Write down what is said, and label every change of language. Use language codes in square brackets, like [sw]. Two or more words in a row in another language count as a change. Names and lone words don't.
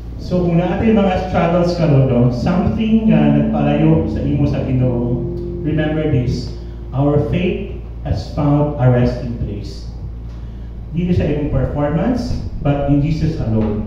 [hil] So kung natin mga struggles karon, no, something nga nagpalayo sa imo sa Ginoo, [en] remember this: our faith has found a resting place. [hil] Hindi sa imong performance, [en] but in Jesus alone.